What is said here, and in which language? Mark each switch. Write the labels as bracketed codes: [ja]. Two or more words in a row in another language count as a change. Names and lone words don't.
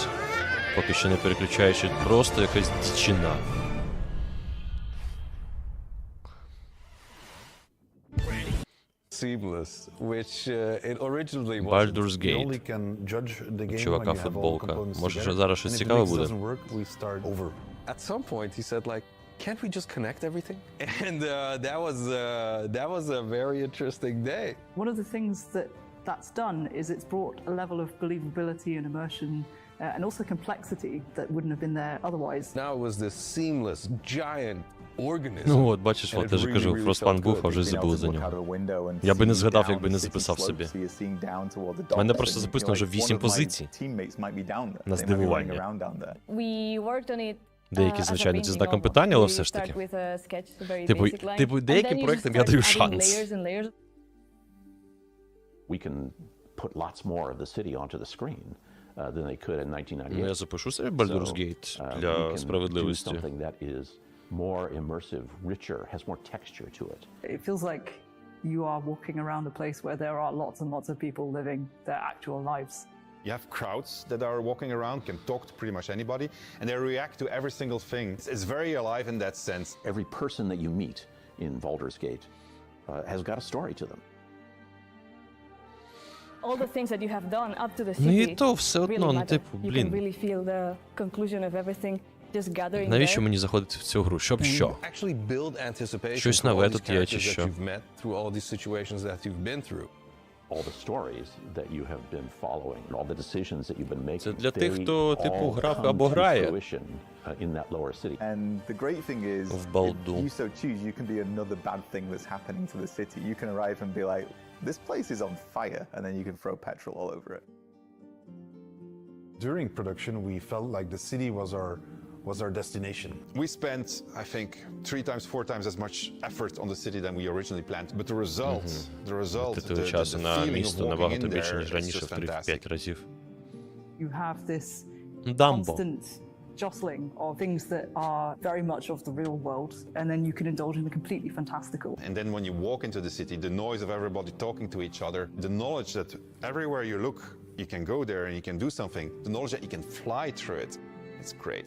[uk] Поки що не переключаючи, просто якась дичина. Baldur's Gate. Чувака футболка. Може, зараз щось цікаве буде? [en] At some point he said like, can't we just connect everything? And that was a very interesting day. One of the things that's done is it's brought a level of believability and immersion and also complexity that wouldn't have been there otherwise. Now it was this seamless giant organism. [uk] Ну от, бачиш, от, я ж кажу, Фростпанк був, а вже забули за нього. Я би не згадав, якби не записав собі. У мене просто записано вже 8 позицій. На здивування. Деякі, звичайно, ці знаком питання, але все ж таки. Типу, деяким проєктам я даю шанс. [en] We can put lots more of the city onto the screen than they could in 1998. [uk] Ну, я запишу собі Baldur's Gate для справедливості. [en] Something that is more immersive, richer, has more texture to it. It feels like you are walking around a place where there are lots and lots of people living their actual lives. You have crowds that are walking around, can talk to pretty much anybody, and they react to every single thing. It's very alive in that sense. Every person that you meet in Baldur's Gate has got a story to them. All the things that you have done up to the city. [uk] Ну і то все одно, ну типу, блін. [en] You can really feel the conclusion of everything just gathering. [uk] Навіщо мені заходити в цю гру? Щоб що? Щось нове тут є чи що? [en] All the stories that you have been following, all the decisions that you've been making. [uk] Це для тих, хто типу грав або грає. [en] In that lower city. And the great thing is, if you so choose, you can be another bad thing that's happening to the city. You can arrive and be like, this place is on fire, and then you can throw petrol all over it. During production, we felt like the city was our destination. We spent, I think, 3 times, 4 times as much effort on the city than we originally planned. But the result, the [uk] часу на [en] feeling of [uk] місто [en] walking [uk] набагато [en] in [uk] більше, [en] there [uk] ніж [en] is [uk] раніше, [en] just [uk] в 3-5 разів. [en] You have this [uk] Дамбо. [en] constant jostling of things that are very much of the real world, and then you can indulge in the completely fantastical. And then when you walk into the city, the noise of everybody talking to each other, the knowledge that everywhere you look, you can go there and you can do something, the knowledge that you can fly through it, it's great.